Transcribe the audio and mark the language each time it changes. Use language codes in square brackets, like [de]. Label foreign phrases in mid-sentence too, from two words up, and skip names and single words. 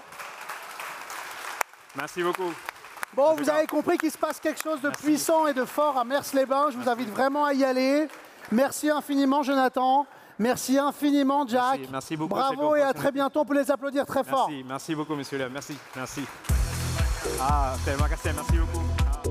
[fr] Merci beaucoup. Bon, vous avez compris qu'il se passe quelque chose de puissant et de fort à Mers-les-Bains. Je vous invite vraiment à y aller. Merci infiniment, Jonathan. Merci infiniment, Jack. Merci beaucoup. Bravo et à très bientôt. On peut les applaudir très fort. Merci beaucoup, monsieur. Merci. [id] Ah, terima kasih. [fr] Merci beaucoup.